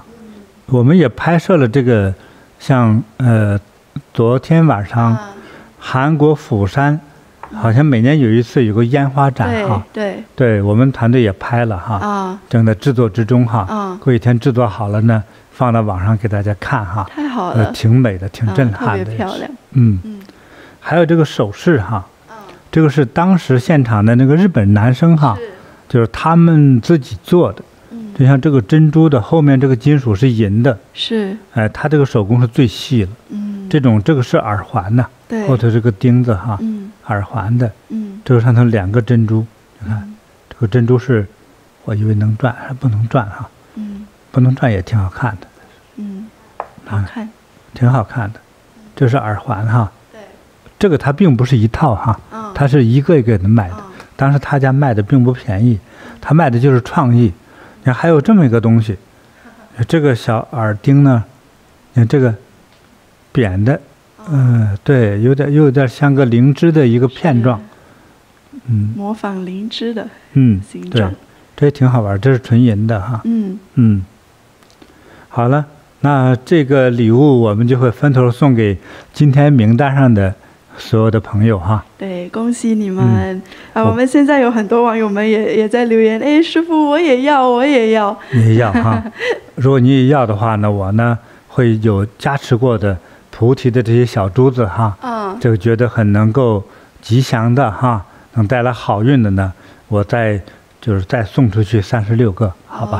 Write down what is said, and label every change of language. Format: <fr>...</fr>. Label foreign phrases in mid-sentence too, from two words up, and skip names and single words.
<zh>我們也拍攝了這個，像昨天晚上韓國釜山。好像每年有一次有個煙花展哈，對，我們團隊也拍了哈，正在制作之中哈，過幾天制作好了呢，放到網上給大家看哈，太好了，挺美的，挺震撼的，特別漂亮，還有這個首飾哈，這個是當時現場的那個日本男生哈，就是他們自己做的，就像這個珍珠的後面這個金屬是銀的，是，他這個手工是最細了，這個是耳環吶，後頭這個釘子哈。耳環的，這個上頭2個珍珠，你看，這個珍珠是，我以為能轉，還不能轉哈，不能轉也挺好看的，好看，挺好看的，這是耳環哈，對，這個它並不是一套哈，它是一個一個的賣的，當時他家賣的並不便宜，他賣的就是創意，你看還有這麼一個東西，這個小耳釘呢，你看這個扁的。對，有點像個靈芝的一個片狀，模仿靈芝的形狀，對，這也挺好玩，這是純銀的哈，好了，那這個禮物我們就會分頭送給今天名單上的所有的朋友哈。對，恭喜你們！我們現在有很多網友們也在留言，哎，師父我也要，你也要哈。如果你也要的話呢，我呢會有加持過的。菩提的這些小珠子哈，這個覺得很能夠吉祥的哈，能帶來好運的呢，我再送出去36個，好吧？</zh>